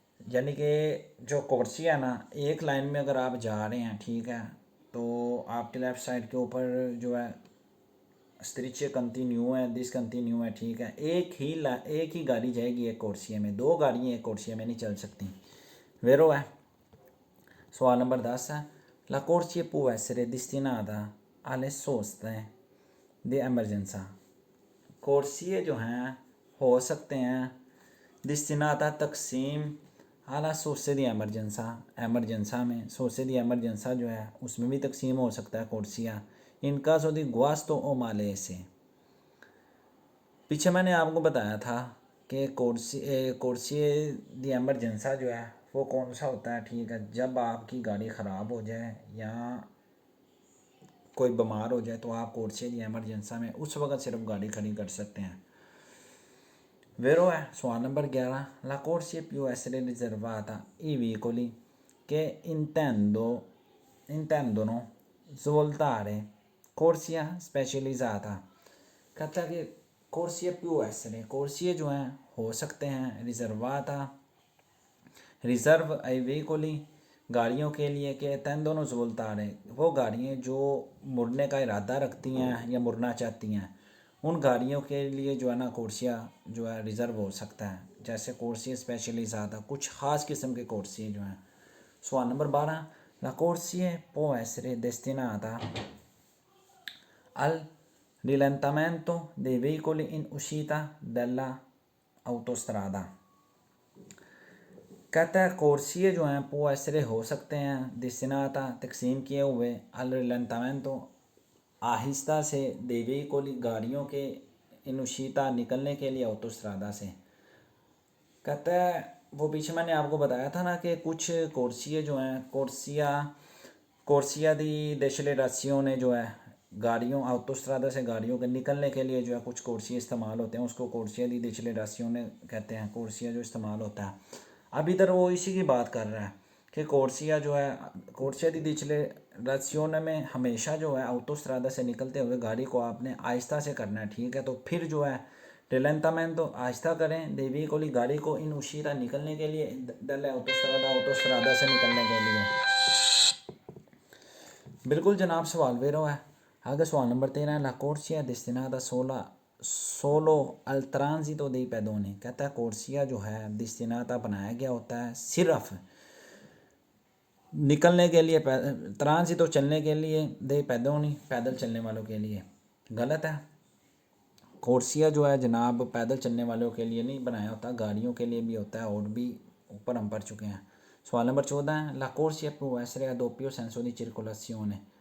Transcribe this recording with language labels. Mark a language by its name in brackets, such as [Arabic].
[Hindi] यानी कि जो कोर्सिया है ना, एक लाइन में अगर आप जा रहे हैं ठीक है, तो आपके लेफ़्ट साइड के ऊपर जो है स्त्रिचे कंटिन्यू है, दिस कंटिन्यू है, ठीक है। एक ही गाड़ी जाएगी एक कोर्सिया में, दो गाड़ियाँ एक कोर्सिया में नहीं चल सकती। वेरो है। सवाल नंबर 10 है [Italian] ला corsia può essere destinata alle soste di emergenza। [Hindi] कोर्सिए जो हैं हो सकते हैं destinata तकसीम [Italian] आला सोसे दी एमरजेंसा [Hindi] में, सोसे दी एमरजेंसा जो है उसमें भी तकसीम हो सकता है कोर्सिया। [Italian] इनका सो दी गुआस्तो ओ माले [Hindi] से। पीछे मैंने आपको बताया था कि कोर्सिए दी एमरजेंसा जो है वो कौन सा होता है, ठीक है। जब आपकी गाड़ी ख़राब हो जाए या कोई बीमार हो जाए तो आप कोर्सिए दी एमरजेंसा में उस वक्त सिर्फ गाड़ी खड़ी कर सकते हैं। वेरो है। सवाल number 11 [Italian] ला corsia più essere riservata i veicoli che intendono svoltare corsia specializzata। [Hindi] कहता है कि [Italian] corsia più essere, corsie [Hindi] जो हैं हो सकते हैं रिजर्वाता रिज़र्व आई veicoli गाड़ियों के लिए कि [Italian] tendono svoltare [Hindi] वो गाड़ियाँ जो मुड़ने का इरादा रखती हैं या मुड़ना चाहती हैं, उन गाड़ियों के लिए जो है ना कोर्सिया जो है रिज़र्व हो सकता है। जैसे कोर्सिया स्पेशलिज़ाता कुछ ख़ास किस्म के कोर्सिए जो हैं। सवाल number 12 [Italian] ला corsia può essere destinata al rallentamento dei veicoli in uscita dalla autostrada। [Hindi] कहता है कोर्सिए जो हैं वो ऐसे हो सकते हैं destinata तकसीम किए हुए [Italian] al rallentamento [Hindi] आहिस्ता से [Italian] dei veicoli [Hindi] गाड़ियों के [Italian] in uscita [Hindi] निकलने के लिए autostrada से। कहता है वो पीछे मैंने आपको बताया था ना कि कुछ कोर्सिए जो हैं कोर्सिया दी डेसिलरेशियोने जो है गाड़ियों autostrada से गाड़ियों के निकलने के लिए जो है कुछ कोर्सिए इस्तेमाल होते हैं, उसको कोर्सिया दी डेसिलरेशियोने कहते हैं। कोर्सिया जो इस्तेमाल होता है अब इधर वो इसी की बात कर रहा है कि कोर्सिया जो है कोर्सिया दी डेसिलरेशियोने में हमेशा जो है autostrada से निकलते हुए गाड़ी को आपने आहिस्ता से करना है, ठीक है। तो फिर जो है rallentamento आहिस्ता करें [Italian] dei veicoli [Hindi] गाड़ी को [Italian] in uscita [Hindi] निकलने के लिए [Italian] dalle autostrada [Hindi] से निकलने के लिए। बिल्कुल जनाब सवाल वेरो है। आगे सवाल नंबर 13 [Italian] ला corsia destinata solo al transito dei pedoni। [Hindi] कहता है कोर्सिया जो है destinata बनाया गया होता है सिर्फ निकलने के लिए ट्रांजिटो चलने के लिए दे पैदोनी पैदल चलने वालों के लिए। गलत है। कोर्सिया जो है जनाब पैदल चलने वालों के लिए नहीं बनाया होता, गाड़ियों के लिए भी होता है और भी ऊपर हम पढ़ चुके हैं। सवाल नंबर 14 है [Italian] ला corsia può essere a doppio senso di circolazione